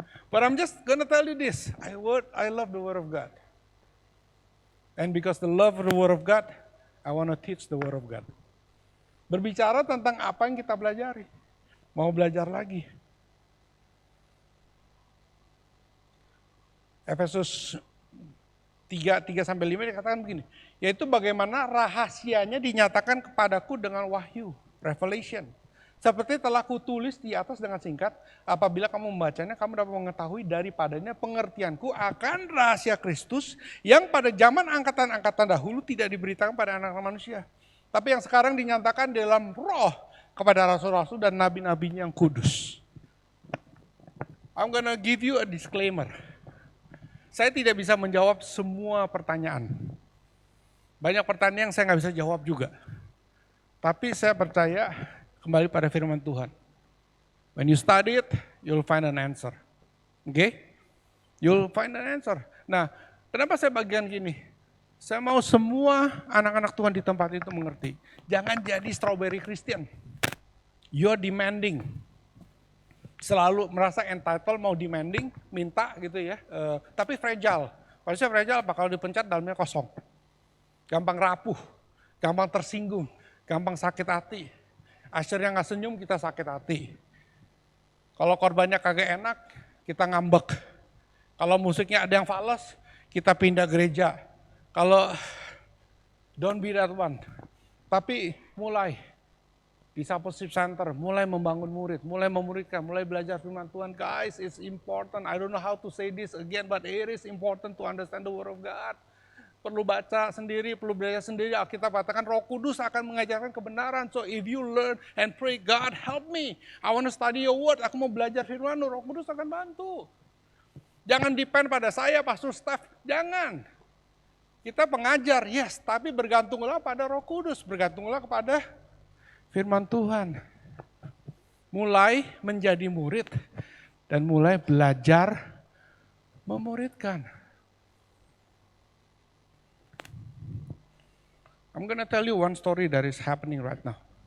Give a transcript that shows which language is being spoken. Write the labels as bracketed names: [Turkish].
[English] But I'm just gonna tell you this, I love the word of God. And because the love of the word of God, I want to teach the word of God. [Indonesian] Berbicara tentang apa yang kita pelajari, mau belajar lagi. Efesus 3:3-5 dikatakan begini, yaitu bagaimana rahasianya dinyatakan kepadaku dengan wahyu, revelation. Seperti telah kutulis di atas dengan singkat, apabila kamu membacanya, kamu dapat mengetahui daripadanya pengertianku akan rahasia Kristus yang pada zaman angkatan-angkatan dahulu tidak diberitakan pada anak-anak manusia. Tapi yang sekarang dinyatakan dalam roh kepada rasul-rasul dan nabi-nabinya yang kudus. [English] I'm gonna give you a disclaimer. [Indonesian] Saya tidak bisa menjawab semua pertanyaan. Banyak pertanyaan yang saya nggak bisa jawab juga. Tapi saya percaya kembali pada firman Tuhan. [English] When you study it, you'll find an answer. Okay? You'll find an answer. [Indonesian] Nah, kenapa saya bagian gini? Saya mau semua anak-anak Tuhan di tempat itu mengerti. Jangan jadi strawberry Christian. [English] You're demanding. [Indonesian] Selalu merasa entitled, mau demanding, minta gitu ya. Tapi fragile. Kalau saya fragile apa? Kalau dipencet dalamnya kosong. Gampang rapuh, gampang tersinggung, gampang sakit hati. Asyirnya nggak senyum, kita sakit hati. Kalau korbannya kagak enak, kita ngambek. Kalau musiknya ada yang fals, kita pindah gereja. Kalau [English] don't be that one. [Indonesian] Tapi mulai discipleship center, mulai membangun murid, mulai memuridkan, mulai belajar firman Tuhan. [English] Guys, it's important. I don't know how to say this again, but it is important to understand the word of God. [Indonesian] Perlu baca sendiri, perlu belajar sendiri. Alkitab katakan Roh Kudus akan mengajarkan kebenaran. [English] So if you learn and pray, God help me. I want to study your word. [Indonesian] Aku mau belajar firman, Roh Kudus akan bantu. Jangan depend pada saya, Pastor Staff. Jangan. Kita pengajar, yes, tapi bergantunglah pada Roh Kudus. Bergantunglah kepada firman Tuhan. Mulai menjadi murid dan mulai belajar memuridkan. [English] I'm gonna tell you one story that is happening right now.